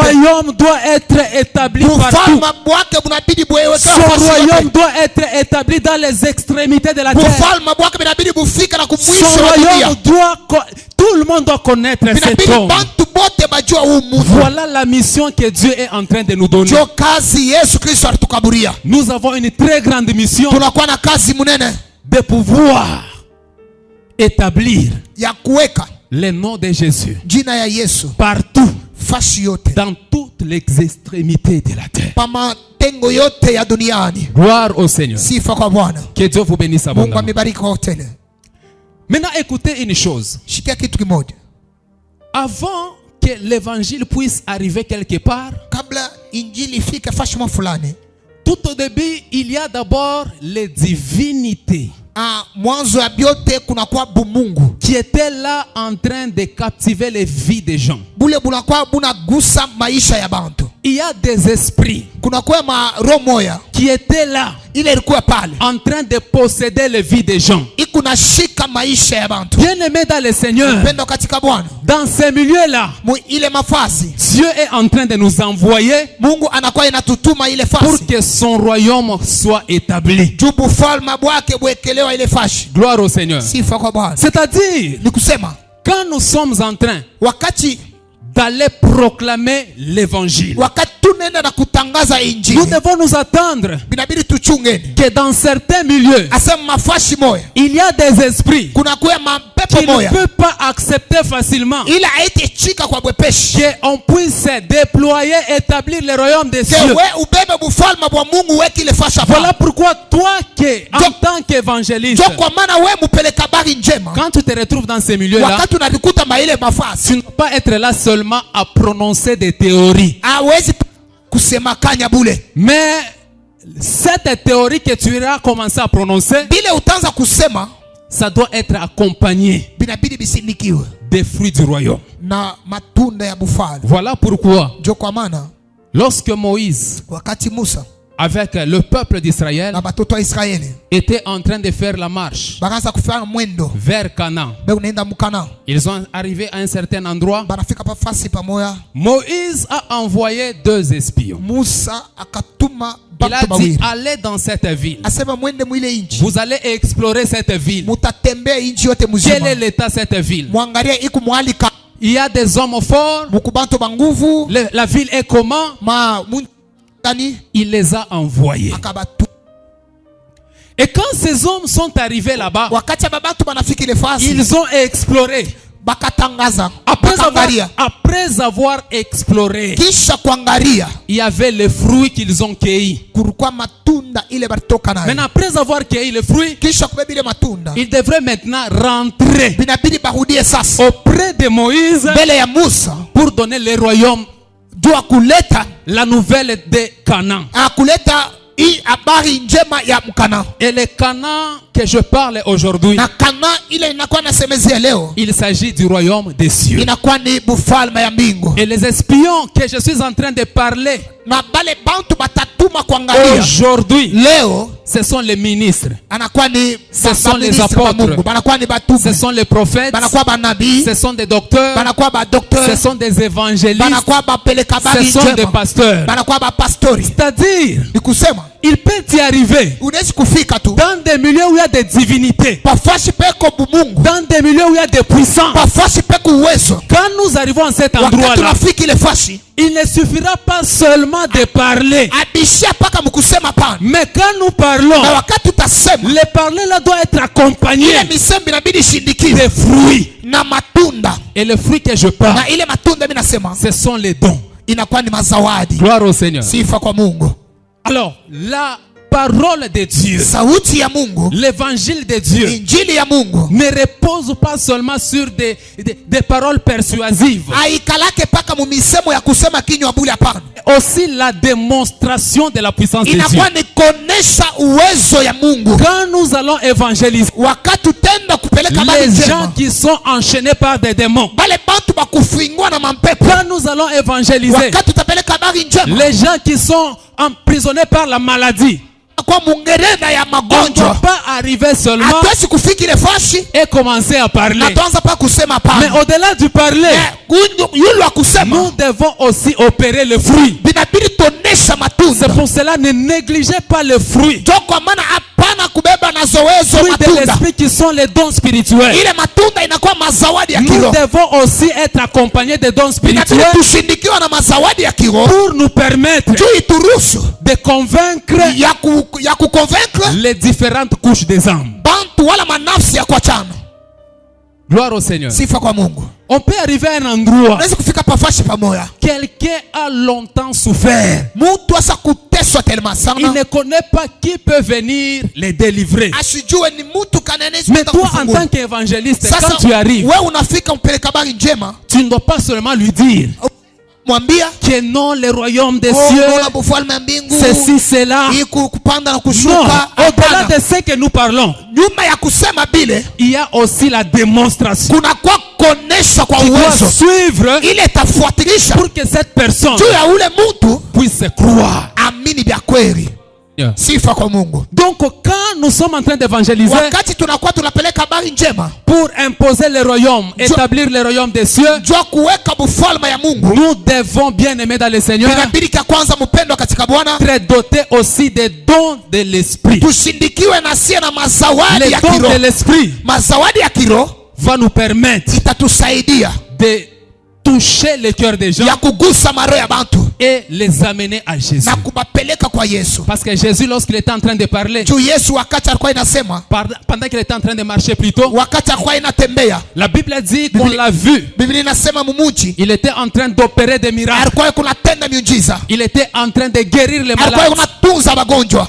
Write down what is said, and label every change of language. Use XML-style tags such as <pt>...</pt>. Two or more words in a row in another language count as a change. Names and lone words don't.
<fr>royaume doit être établi partout.</fr> <sw>Bufalma bwake bunabidi buwewe</sw> <fr>Son</fr> <sw>fasi</sw> <fr>royaume</fr> <sw>yote.</sw> <fr>doit être établi dans les extrémités de la terre.</fr> <sw>Bufalma bwake binabidi bufika na</sw> <fr>Son</fr> <sw>kumwisho wa</sw> <fr>royaume</fr> <sw>dunia.</sw> <fr>tout le monde doit connaître cet</fr> <sw>Binabidi</sw> <fr>homme.</fr> <sw>bantu bote bajua huu mtu.</sw> <fr>Voilà la mission que Dieu est en train de nous donner.</fr> <sw>Jo kazi Yesu Kristo alitukaburia.</sw> <fr>Nous avons une très grande mission</fr> <sw>Tunakuwa na kazi munene</sw> <fr>de pouvoir établir</fr> <sw>ya kuweka</sw> <fr>le nom de Jésus</fr> <sw>jina ya Yesu</sw> <fr>partout,</fr> <sw>fasi yote,</sw> <fr>dans toutes les extrémités de la terre.</fr> <sw>pa matengo yote ya duniani.</sw> <fr>Gloire au Seigneur.</fr> <sw>Sifa kwa Bwana.</sw> <fr>Que Dieu vous bénisse</fr> <sw>Mungu</sw> <fr>abondamment.</fr> <sw>amebariki kwa hoteli.</sw> <fr>Maintenant, écoutez une chose.</fr> <sw>Shikia kitu kimoja,</sw> <fr>Avant que l'évangile puisse arriver quelque part,</fr> <sw>kabla injili ifike fashima fulani,</sw> <fr>tout au début, il y a d'abord les divinités</fr> <sw>mwanzo ya byote kunakuwa bumungu</sw> <fr>qui étaient là en train de captiver les vies des gens.</fr> <sw>bule bunakuwa bunagusa maisha ya bantu.</sw> <fr>Il y a des esprits</fr> <sw>Kunakuwa maroho moya</sw> <fr>qui étaient là</fr> <sw>ile ilikuwa pale</sw> <fr>en train de posséder les vies des gens.</fr> <sw>ikunashika maisha ya bantu.</sw> <fr>Bien-aimés dans le Seigneur,</fr> <sw>Pendo katika Bwana,</sw> <fr>dans ces milieux-là,</fr> <sw>ile mafasi</sw> <fr>Dieu est en train de nous envoyer</fr> <sw>Mungu anakuwa inatutuma ile</sw> <fr>pour</fr> <sw>fasi</sw> <fr>que son royaume soit établi.</fr> <sw>juu bufalma bwake bwekelewa ile fashi.</sw> <fr>Gloire au Seigneur.</fr> <sw>Sifa kwa Bwana.</sw> <fr>C'est-à-dire,</fr> <sw>Ni kusema</sw> <fr>quand nous sommes en train</fr> <sw>wakati</sw> <fr>d'aller proclamer l'évangile,</fr> <sw>tunaenda na kutangaza</sw> <fr>nous</fr> <sw>injili,</sw> <fr>devons nous attendre</fr> <sw>binabidi tuchungeni</sw> <fr>que dans certains milieux,</fr> <sw>asema mafashi moya</sw> <fr>il y a des esprits</fr> <sw>kunakuwa mapepo</sw> <fr>qui ne</fr> <sw>moya</sw> <fr>peuvent pas accepter facilement</fr> <sw>ila haiti chika kwa bwepeshi</sw> <fr>qu'on puisse déployer, établir le royaume des cieux.</fr> <sw>kewe ubebe bufalma bwa Mungu weki ile fasha.</sw> <fr>Voilà pourquoi toi qui, en tant qu'évangéliste,</fr> <sw>Jo kwa maana we mupeleka habari njema,</sw> <fr>quand tu te retrouves dans ces milieux-là,</fr> <sw>wakati unalikuta maile mafasi</sw> <fr>tu ne dois pas être là seulement à prononcer des théories.</fr> <sw>hawezi kusema kanya bule,</sw> <fr>Mais cette théorie que tu iras commencer à prononcer,</fr> <sw>bile utaanza kusema</sw> <fr>ça doit être accompagné</fr> <sw>binabidi bisindikiwe</sw> <fr>des fruits du royaume.</fr> <sw>na matunda ya bufalme.</sw> <fr>Voilà pourquoi,</fr> <sw>Jo kwa maana</sw> <fr>lorsque Moïse,</fr> <sw>wakati Musa</sw> <fr>avec le peuple d'Israël,</fr> <sw>na batoto wa Israeli</sw> <fr>était en train de faire la marche</fr> <sw>bakaanza kufanya mwendo</sw> <fr>vers Canaan,</fr> <sw>be unaenda mukana,</sw> <fr>ils sont arrivés à un certain endroit.</fr> <sw>banafika pa fasi pamoya,</sw> <fr>Moïse a envoyé 2 espions.</fr> <sw>Musa akatuma</sw> <fr>Il a</fr> <sw>batu</sw> <fr>dit,</fr> <sw>bawili,</sw> <fr>allez dans cette ville.</fr> <sw>asema mwende mwile inchi,</sw> <fr>Vous allez explorer cette ville.</fr> <sw>mutatembea inchi yote</sw> <fr>Quel</fr> <sw>mzima,</sw> <fr>est l'état de cette ville?</fr> <sw>mwangalie iku mwalika</sw> <fr>Il y a des hommes forts.</fr> <sw>mukubantu banguvu</sw> <fr>La ville est comment?</fr> <sw>ma mundani</sw> <fr>Il les a envoyés.</fr> <sw>akabatu.</sw> <fr>Et quand ces hommes sont arrivés là-bas,</fr> <sw>wakati ya babatu banafika ile fasi</sw> <fr>ils ont exploré.</fr> <sw>bakatangaza</sw> <fr>Après avoir exploré,</fr> <sw>kisha kuangalia</sw> <fr>il y avait les fruits qu'ils ont cueillis.</fr> <sw>kulikuwa matunda ile balitoka nayo.</sw> <fr>Maintenant, après avoir cueilli les fruits,</fr> <sw>Kisha kubeba ile matunda</sw> <fr>ils devraient maintenant rentrer</fr> <sw>binabidi barudie sasa</sw> <fr>auprès de Moïse</fr> <sw>mbele ya Musa</sw> <fr>pour donner le royaume,</fr> <sw>jua kuleta</sw> <fr>la nouvelle de Canaan.</fr> <sw>kuleta hii habari njema ya Mkana.</sw> <fr>Et le Canaan que je parle aujourd'hui,</fr> <sw>Na Kana ile inakuwa nasemezea leo</sw> <fr>il s'agit du royaume des cieux.</fr> <sw>inakuwa ni bufalme ya mbingu.</sw> <fr>Et les espions que je suis en train de parler</fr> <sw>Na bale bantu batatuma kuangalia</sw> <fr>aujourd'hui,</fr> <sw>leo</sw> <fr>ce sont les ministres,</fr> <sw>anakuwa ni</sw> <fr>Ce sont les</fr> <sw>ministre wa</sw> <fr>apôtres.</fr> <sw>Mungu, banakuwa ni batume,</sw> <fr>ce sont les prophètes,</fr> <sw>banakuwa banabii,</sw> <fr>ce sont des docteurs,</fr> <sw>banakuwa ba</sw> <fr>ce</fr> <sw>docteur,</sw> <fr>sont des évangélistes,</fr> <sw>banakuwa bapeleka</sw> <fr>ce</fr> <sw>habari</sw> <fr>sont des</fr> <sw>njema,</sw> <fr>pasteurs.</fr> <sw>banakuwa ba pastori.</sw> <fr>C'est-à-dire,</fr> <sw>Ni kusema</sw> <fr>il peut y arriver</fr> <sw>unaweza kufika tu</sw> <fr>dans des milieux où il y a des divinités,</fr> <sw>pafashi peko bumungu,</sw> <fr>dans des milieux où il y a des puissants.</fr> <sw>pafashi peko uwezo.</sw> <fr>Quand nous arrivons à cet</fr> <sw>Wakati</sw> <fr>endroit-là,</fr> <sw>tunafika ile fashi</sw> <fr>il ne suffira pas seulement de parler,</fr> <sw>abishia paka mkusema pana,</sw> <fr>mais quand nous parlons,</fr> <sw>na wakati utasema</sw> <fr>le parler là doit être accompagné</fr> <sw>ile misembi inabidi shindikiwe</sw> <fr>des fruits.</fr> <sw>na matunda,</sw> <fr>Et les fruits que je parle,</fr> <sw>na ile matunda mimi nasema</sw> <fr>ce sont les dons.</fr> <sw>inakuwa ni mazawadi.</sw> <fr>Gloire au Seigneur.</fr> <sw>Sifa kwa Mungu.</sw> <fr>Alors, la parole de Dieu,</fr> <sw>Sauti ya Mungu,</sw> <fr>l'évangile de Dieu,</fr> <sw>injili ya Mungu</sw> <fr>ne repose pas seulement sur des paroles persuasives.</fr> <sw>haikalake paka mumisemo ya kusema kinywa bure, hapana.</sw> <fr>Aussi la démonstration de la puissance de Dieu.</fr> <sw>Inakuwa ni kuonesha uwezo ya Mungu.</sw> <fr>Quand nous allons évangéliser</fr> <sw>Wakati utenda kupeleka habari</sw> <fr>les gens</fr> <sw>njema,</sw> <fr>qui sont enchaînés par des démons,</fr> <sw>bale bantu bakufungwa na mampepo,</sw> <fr>quand nous allons évangéliser</fr> <sw>wakati utapeleka habari njema</sw> <fr>les gens qui sont emprisonnés par la maladie,</fr> <sw>kwa mungereza ya</sw> <fr>on ne</fr> <sw>magonjwa,</sw> <fr>doit pas arriver seulement</fr> <sw>hatuwezi kufika ile fashi</sw> <fr>et commencer à</fr> <sw>na</sw> <fr>parler.</fr> <sw>tuanza pa kusema</sw> <fr>Mais</fr> <sw>hapana.</sw> <fr>au-delà du parler,</fr> <sw>Yule wa kusema</sw> <fr>nous devons aussi opérer le fruit.</fr> <sw>binabidi tuonesha</sw> <fr>C'est</fr> <sw>matunda.</sw> <fr>pour cela ne négligez pas le fruit.</fr> <sw>Jo, kwa maana hapana kubeba na zowezo</sw> <fr>Fruits de</fr> <sw>matunda.</sw> <fr>l'esprit qui sont les dons spirituels.</fr> <sw>Ile matunda inakuwa mazawadi ya</sw> <fr>Nous</fr> <sw>kiroho.</sw> <fr>devons aussi être accompagnés des dons</fr> <sw>Inabidi</sw> <fr>spirituels</fr> <sw>tushindikiwa na mazawadi ya kiroho</sw> <fr>pour nous permettre</fr> <sw>juu ituruhusu</sw> <fr>de convaincre</fr> <sw>ya kuconvaincre</sw> <fr>les différentes couches des âmes.</fr> <sw>bantu wala manafsi ya kuachana.</sw> <fr>Gloire au Seigneur.</fr> <sw>Sifa kwa Mungu.</sw> <fr>On peut arriver à un endroit,</fr> <sw>Unaweza kufika pafashi pamoja,</sw> <fr>quelqu'un a longtemps souffert.</fr> <sw>mtu asa kuteswa telema</sw> <fr>Il</fr> <sw>sana,</sw> <fr>ne connaît pas qui peut venir les délivrer.</fr> <sw>asijue ni mtu kanenezi</sw> <fr>Mais</fr> <sw>kwenda</sw> <fr>toi, en</fr> <sw>kufungua.</sw> <fr>tant qu'évangéliste,</fr> <sw>Sasa</sw> <fr>quand tu arrives,</fr> <sw>wewe unafika mpeleka habari njema,</sw> <fr>tu ne dois pas seulement lui dire</fr> <sw>mwambia</sw> <fr>que non, le royaume des</fr> <sw>oh,</sw> <fr>cieux,</fr> <sw>naona bufalme ya mbingu</sw> <fr>ceci, cela.</fr> <sw>hii kupanda na</sw> <fr>Non,</fr> <sw>kushuka.</sw> <fr>au-delà</fr> <sw>Hapana.</sw> <fr>de ce que nous parlons,</fr> <sw>Nyuma ya kusema bile</sw> <fr>il y a aussi la démonstration</fr> <sw>kuna kwa kuonesha kwa</sw> <fr>qui doit</fr> <sw>uwezo</sw> <fr>suivre</fr> <sw>ile itafuatilisha</sw> <fr>pour que cette personne</fr> <sw>juu ya ule mtu</sw> <fr>puisse croire.</fr> <sw>amini vya kweli. Sifa kwa Mungu.</sw> <fr>Donc, quand nous sommes en train d'évangéliser</fr> <sw>Wakati tunakuwa tunapeleka habari njema</sw> <fr>pour imposer le royaume, établir le royaume des cieux,</fr> <sw>juu ya kuweka bufalme ya Mungu,</sw> <fr>nous devons, bien aimer dans le Seigneur,</fr> <sw>inabidi ka kwanza mpendwa katika Bwana</sw> <fr>être dotés aussi des dons de l'esprit.</fr> <sw>tushindikiwe na sie na mazawadi</sw> <fr>Les</fr> <sw>ya</sw> <fr>dons de</fr> <sw>kiroho.</sw> <fr>l'esprit</fr> <sw>Mazawadi ya kiroho</sw> <fr>va nous permettre</fr> <sw>itatusaidia</sw> <fr>de toucher le cœur des gens</fr> <sw>ya kugusa maroho ya bantu</sw> <fr>et les amener à Jésus.</fr> <sw>na kubapeleka kwa Yesu.</sw> <fr>Parce que Jésus, lorsqu'il était en train de parler,</fr> <sw>Juu Yesu wakati alikuwa inasema,</sw> <fr>pendant qu'il était en train de marcher plutôt,</fr> <sw>wakati alikuwa inatembea,</sw> <fr>la Bible dit qu'on l'a vu.</fr> <sw>Biblia inasema mumuji</sw> <fr>Il était en train d'opérer des miracles.</fr> <sw>alikuwa kunatenda miujiza,</sw> <fr>Il était en train de guérir les</fr> <sw>alikuwa</sw> <fr>malades.</fr> <sw>kunatunza magonjwa,</sw>